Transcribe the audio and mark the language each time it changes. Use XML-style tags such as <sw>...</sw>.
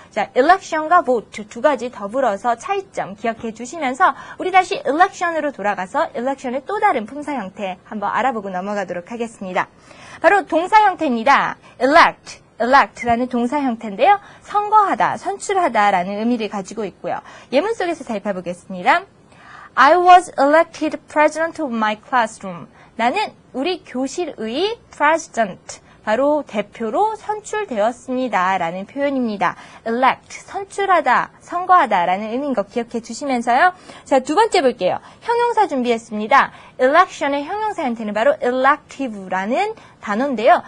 <ko>자, election과 vote 두 가지 더불어서 차이점 기억해 주시면서 우리 다시 election으로 돌아가서 election의 또 다른 품사 형태 한번 알아보고 넘어가도록 하겠습니다. 바로 동사 형태입니다. elect라는 동사 형태인데요. 선거하다, 선출하다라는 의미를 가지고 있고요. 예문 속에서 살펴보겠습니다.</ko> <en>I was elected president of my classroom.</en> <ko>나는 우리 교실의 president, 바로 대표로 선출되었습니다. 라는 표현입니다. elect, 선출하다, 선거하다 라는 의미인 거 기억해 주시면서요. 자, 두 번째 볼게요. 형용사 준비했습니다. election의 형용사 형태는 바로 elective라는 단어인데요.</ko>